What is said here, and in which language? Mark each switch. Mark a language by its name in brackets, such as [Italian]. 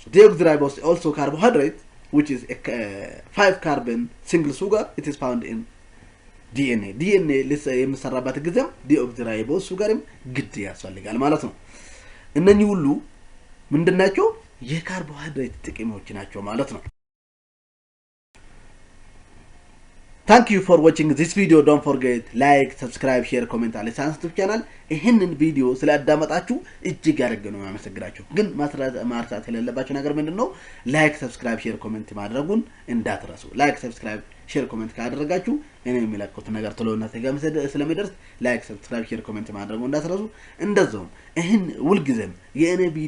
[English] Deoxyribose is also carbohydrate which is a 5 carbon single sugar. It is found in DNA. [Amharic] DNA የሚሰራበት ጊዜም deoxyribose sugarም ግድ ያስፈልጋል ማለት ነው። እነኚህ ሁሉ ምንድናቸው? የካርቦሃይድሬት ጥቅሞች ናቸው ማለት ነው። [English] Thank you for watching this video. Don't forget like, subscribe, share, comment [Arabic] على [English] YouTube channel. [Amharic] ይሄንን ቪዲዮ ስላዳመጣችሁ እጅግ አድርገን ነው የማመሰግናችሁ። ግን ማርሳት የሌለባችሁ ነገር ምንድነው? ላይክ፣ ሰብስክራይብ፣ ሼር፣ ኮሜንት ማድረጉን እንዳትረሱ። ላይክ፣ ሰብስክራይብ፣ ሼር፣ ኮሜንት ካደረጋችሁ እኔ የሚለቁት ነገር ቶሎና ተጋም ስለሚደርስ ላይክ፣ ሰብስክራይብ፣ ሼር፣ ኮሜንት ማድረጉን እንዳትረሱ። እንደዛውም ይሄን ውልጊዜም የኔ